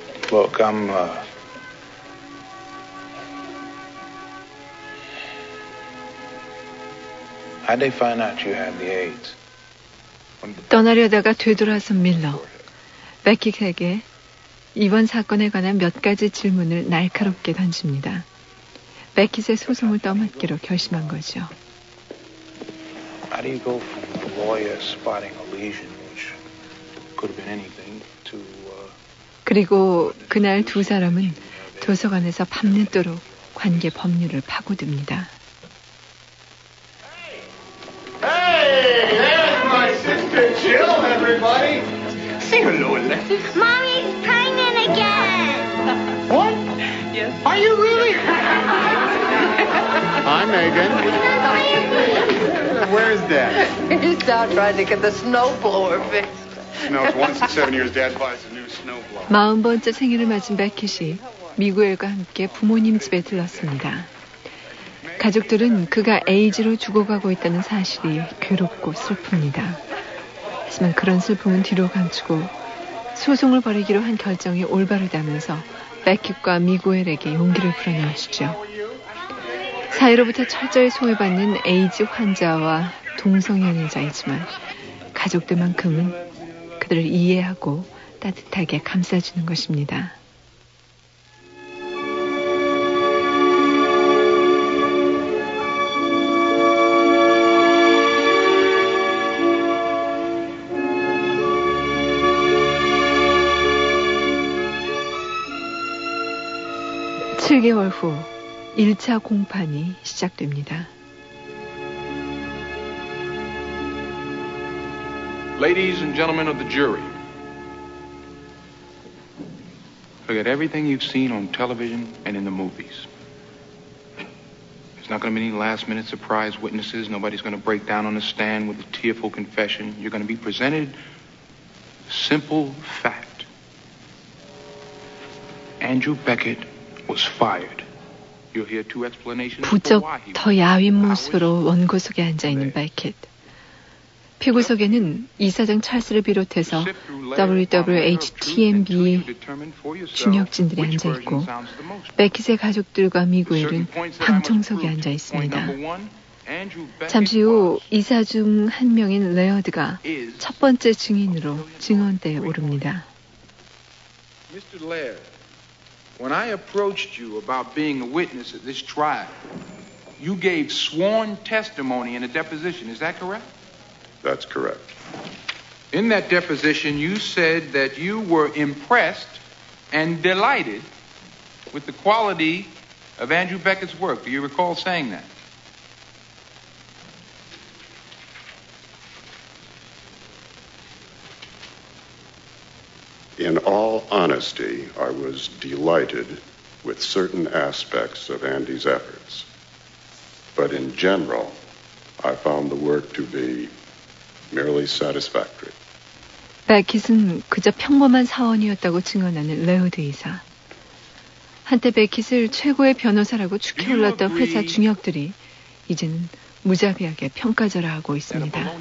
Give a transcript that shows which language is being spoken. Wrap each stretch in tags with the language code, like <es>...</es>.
<en>Look, I'm, How'd they find out you had the AIDS?</en> <ko>떠나려다가 되돌아선 밀러. 베킷에게 이번 사건에 관한 몇 가지 질문을 날카롭게 던집니다. 베킷의 소송을 떠맡기로 결심한 거죠.</ko> <en>How do you go from a lawyer spotting a lesion, which could have been anything, to...</en> <ko>그리고 그날 두 사람은 도서관에서 밤늦도록 관계 법률을 파고듭니다.</ko> <en>Mr. Jill, everybody. Say hello, Alexis. Mommy's pregnant again. What? Yes. Are you really? Hi, Megan. Where's Dad? He's down trying to get the snowblower fixed. No, it's once in 7 years Dad buys a new snowblower.</en> <ko>마흔번째 생일을 맞은 베키 씨. 미구엘과 함께 부모님 집에 들렀습니다. 가족들은 그가 에이즈로 죽어가고 있다는 사실이 괴롭고 슬픕니다. 하지만 그런 슬픔은 뒤로 감추고 소송을 벌이기로 한 결정이 올바르다면서 베킷과 미고엘에게 용기를 불어넣으시죠. 사회로부터 철저히 소외받는 에이즈 환자와 동성애자이지만 가족들만큼은 그들을 이해하고 따뜻하게 감싸주는 것입니다. 7개월 후 1차 공판이 시작됩니다.</ko> <en>Ladies and gentlemen of the jury. Forget everything you've seen on television and in the movies. There's not going to be any last minute surprise witnesses. Nobody's going to break down on the stand with a tearful confession. You're going to be presented a simple fact. Andrew Beckett was fired. You'll hear two explanations.</en> <ko>부쩍 더 야윈 모습으로 원고 속에 앉아 있는 베켓. 피고석에는 이사장 찰스를 비롯해서 WWHTMB 중역진들이 앉아 있고 베켓의 가족들과 미구엘은 방청석에 앉아 있습니다. 잠시 후 이사 중 한 명인 레어드가 첫 번째 증인으로 증언대에 오릅니다.</ko> <en>Mr. Laird. When I approached you about being a witness at this trial, you gave sworn testimony in a deposition. Is that correct? That's correct. In that deposition, you said that you were impressed and delighted with the quality of Andrew Beckett's work. Do you recall saying that? In all honesty, I was delighted with certain aspects of Andy's efforts. But in general, I found the work to be merely satisfactory.</en> <ko>베킷은 그저 평범한 사원이었다고 증언하는 레오드 이사. 한때 베킷을 최고의 변호사라고 추켜올랐던 회사 중역들이 이제는 무자비하게 평가절하하고 있습니다.</ko>